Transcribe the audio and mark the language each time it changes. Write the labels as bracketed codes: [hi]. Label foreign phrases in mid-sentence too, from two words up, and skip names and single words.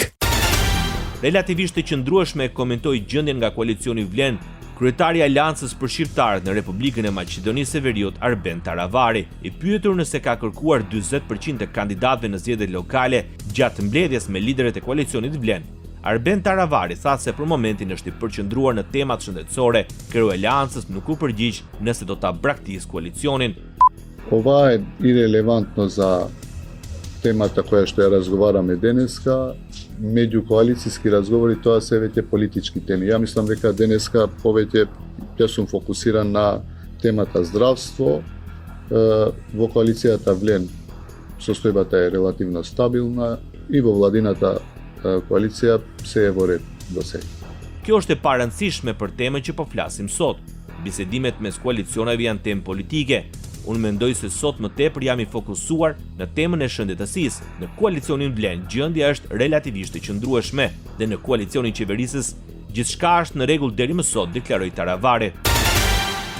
[sq] Relativisht të qëndrueshme komentoi gjendjen nga koalicioni Vlen kryetari i Aleancës për Shqiptarët në Republikën e Maqedonisë së Veriut, Arben Taravari. I pyetur nëse ka kërkuar 40% të kandidatëve në zgjedhjet lokale gjatë mbledhjes me liderët e koalicionit Vlen, Arben Taravari tha se për momentin është i përqendruar në temat shëndetësore, kreu i Aleancës nuk u përgjigj nëse do ta braktisë koalicionin. [mk] Ова е ирелевантно за темата која што ја разговараме денеска. Меѓукоалицијски разговори, тоа се веќе политички теми. Ја мислам дека денеска повеќе ја сум фокусиран на темата здравство. Во коалицијата Влен состојбата е релативно стабилна и во владината коалиција се е во ред до сега. [sq] Kjo është e parëndësishme për temën që po flasim sot. Bisedimet mes koalicioneve janë temë politike. Unë mendoj se sot më tepër jam i fokusuar në temën e shëndetësisë. Në koalicionin Vlen gjendja është relativisht e qëndrueshme dhe në koalicionin qeverisës gjithçka është në rregull deri më sot, deklaroi Taravari.